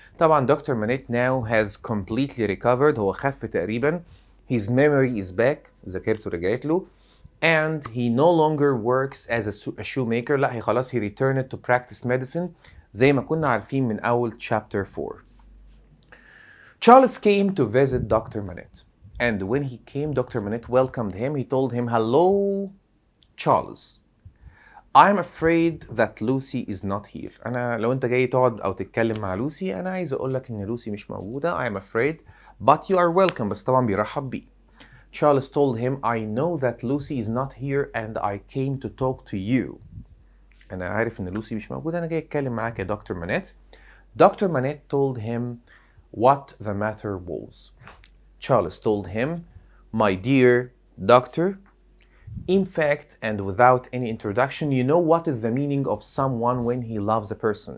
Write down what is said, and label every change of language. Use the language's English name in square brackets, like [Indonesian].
[Arabic] طبعا دكتور مانيت [English] now has completely recovered. [Arabic] هو خف تقريبا. [English] His memory is back. [Arabic] ذاكرته رجعت له. [English] And he no longer works as a shoemaker. [Arabic] لا، هي خلاص [English] he returned to practice medicine [Arabic] زي ما كنا عارفين من أول chapter 4. [English] Charles came to visit Dr. Manette. And when he came, Dr. Manette welcomed him. He told him, "Hello, Charles. I'm afraid that Lucy is not here." [Arabic] أنا لو أنت جاي تقعد أو تتكلم مع لوسي، أنا عايز أقول لك إن لوسي مش موجودة. [English] I'm afraid, but you are welcome. [Arabic] بس طبعا بيرحب بيه. [English] Charles told him, "I know that Lucy is not here and I came to talk to you." [Arabic] أنا عارف إن لوسي مش موجودة. أنا جاي أتكلم معاك يا دكتور مانيت. [English] Dr. Manette told him what the matter was. Charles told him, "My dear doctor, In fact, and without any introduction, you know what is the meaning of someone when he loves a person.